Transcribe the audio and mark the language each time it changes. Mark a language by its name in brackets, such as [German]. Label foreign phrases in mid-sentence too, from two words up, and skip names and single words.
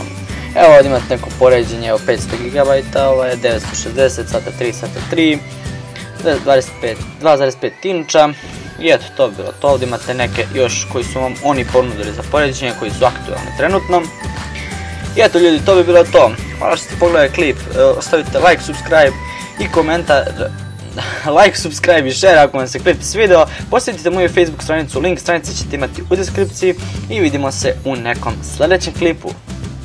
[Croatian] Evo ovdje imate neko poređenje, evo 500 GB, ovo je 960, SATA 3, SATA 3, 2,5 inča. I eto, to bi bilo to. Ovdje imate neke još koji su vam oni ponudili za poređenje, koji su aktualni trenutno. I eto ljudi, to bi bilo to. Hvala što ste pogledali klip, ostavite [English] like, subscribe [Croatian] i komentar. [English] Like, subscribe [Croatian] i share ako vam se klip svidio. Posjetite moju Facebook stranicu, link stranice ćete imati u deskripciji i vidimo se u nekom sljedećem klipu.